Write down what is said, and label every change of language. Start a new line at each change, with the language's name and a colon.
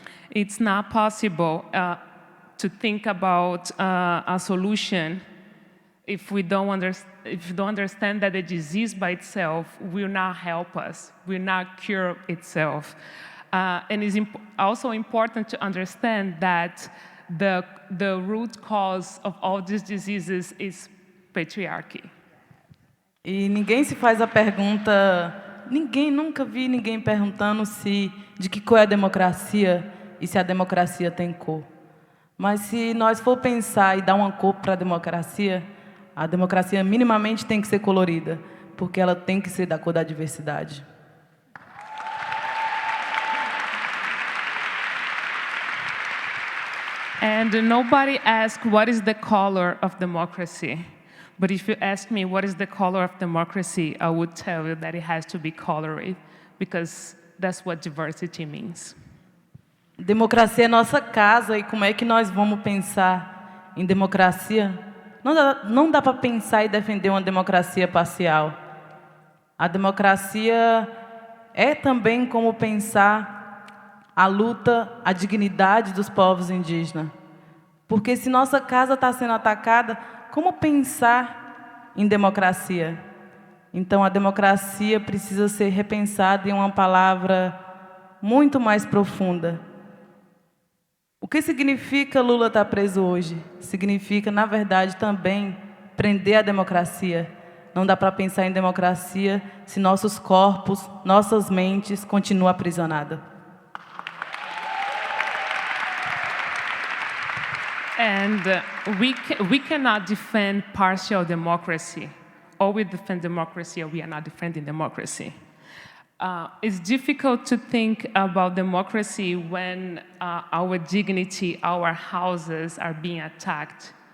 English: It's not possible to think about a solution if we don't understand that the disease by itself will not help us, will not cure itself. And it's also important to understand that the root cause of all these diseases is patriarchy.
Portuguese: E ninguém se faz a pergunta, nunca vi ninguém perguntando de que cor é a democracia e se a democracia tem cor. Mas se nós for pensar e dar uma cor para a democracia minimamente tem que ser colorida, porque ela tem que ser da cor da diversidade.
English: And nobody asked what is the color of democracy. But if you ask me what is the color of democracy, I would tell you that it has to be colored, because that's what diversity means.
Portuguese: Democracia é nossa casa, e como é que nós vamos pensar em democracia? Não dá para pensar e defender uma democracia parcial. A democracia é também como pensar a luta, a dignidade dos povos indígenas. Porque se nossa casa está sendo atacada, como pensar em democracia? Então, a democracia precisa ser repensada em uma palavra muito mais profunda. O que significa Lula estar preso hoje? Significa, na verdade, também prender a democracia. Não dá para pensar em democracia se nossos corpos, nossas mentes continuam aprisionadas.
English: And we cannot defend partial democracy. Or we defend democracy, or we are not defending democracy. It's difficult to think about democracy when our dignity, our houses are being attacked.